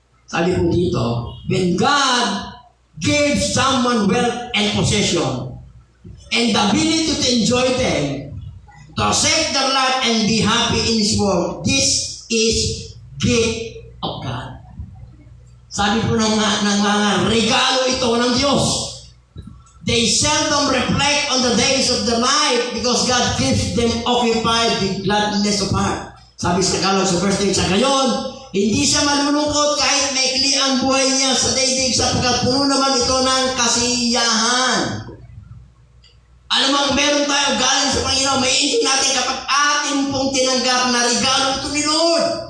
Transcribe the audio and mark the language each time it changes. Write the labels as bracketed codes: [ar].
[tl] Sabi po dito, [en] when God gives someone wealth and possession and the ability to enjoy them, to accept their life and be happy in His world, this is gift of God. [tl] Sabi po ng mga regalo ito ng Diyos. [en] They seldom reflect on the days of their life because God keeps them occupied with gladness of heart. [tl] Sabi sa Tagalog sa verse 3, sa gayon, hindi siya malulungkot kahit maikli ang buhay niya sa daigdig sapagkat puno naman ito ng kasiyahan. Alam mo, meron tayo galing sa Panginoon, may enjoy natin kapag atin pong tinanggap na regalo ito ni Lord.